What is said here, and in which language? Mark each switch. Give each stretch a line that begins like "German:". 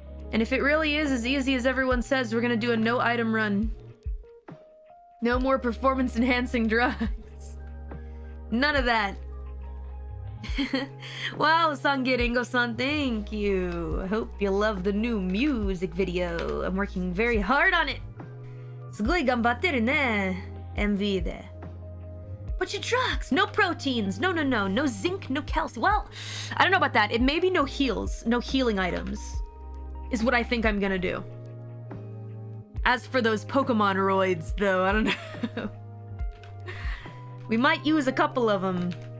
English: And if it really is as easy as everyone says, we're gonna do a no item run. No more performance enhancing drugs. None of that. Wow, Sangeringo-san, thank you. I hope you love the new music video. I'm working very hard on it.
Japanese: すごい頑張ってるね, MV で.
English: But your drugs, no proteins, no zinc, no calcium. Well, I don't know about that. It may be no heals, no healing items, is what I think I'm gonna do. As for those Pokemon roids, though, I don't know. We might use a couple of them.